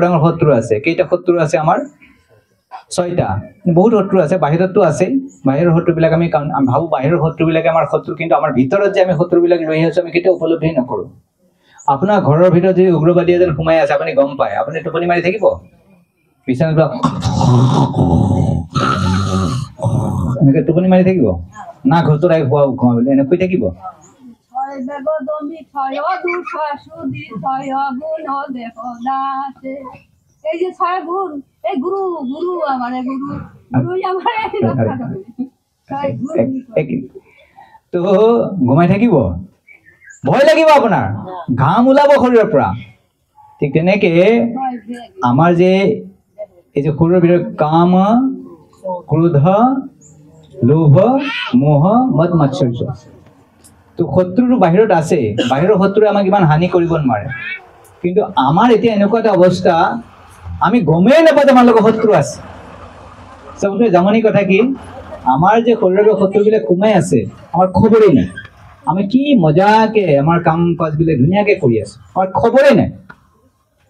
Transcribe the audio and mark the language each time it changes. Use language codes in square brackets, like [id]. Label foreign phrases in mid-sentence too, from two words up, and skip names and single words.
[as] ডাঙৰ শত্ৰু আছে কেইটা শত্ৰু আছে আমাৰ 6টা বহুত শত্ৰু আছে বাহিৰতো আছে বাহিৰৰ শত্ৰুবিলাক আমি ভাবো বাহিৰৰ শত্ৰুবিলাকে আমাৰ শত্ৰু কিন্তু আমাৰ ভিতৰত যে আমি শত্ৰুবিলাক লৈ আহিছো আমি কেতিয়াও উপলব্ধি নকৰো আপোনাৰ ঘৰৰ ভিতৰত যদি উগ্ৰবাদী এজন সোমাই আছে আপুনি গম পায় আপুনি টোপনি মাৰি থাকিব বিছানাত এনেকৈ টোপনি মাৰি থাকিব না ঘৰটোৰাই ঘুমাবলৈ এনে শুই থাকিব [bn] এই যে ছয় গুণ এই গুরু গুরু আমারে গুরু গুরুই আমারে রক্ষা করে ছয় গুণ [as] তো ঘুমাই থাকিব ভয় লাগিব আপোনাৰ ঘাম ওলাব শৰীৰৰ পৰা ঠিক তেনেকে আমাৰ যে এই যে শৰীৰৰ ভিতৰত কাম ক্ৰোধ লোভ মোহ মদ মাৎসৰ্য তো শত্ৰুটো বাহিৰত আছে বাহিৰৰ শত্ৰুৱে আমাক ইমান হানি কৰিব নোৱাৰে কিন্তু আমাৰ এতিয়া এনেকুৱা এটা অৱস্থা আমি গমেই নাপাওঁ যে আমাৰ লগত শত্ৰু আছে চবতকৈ জামনি কথা কি আমাৰ যে শৰীৰৰ শত্ৰুবিলাক সোমাই আছে আমাৰ খবৰেই নাই আমি কি মজাকে আমাৰ কাম কাজবিলাক ধুনীয়াকৈ কৰি আছো আমাৰ খবৰেই নাই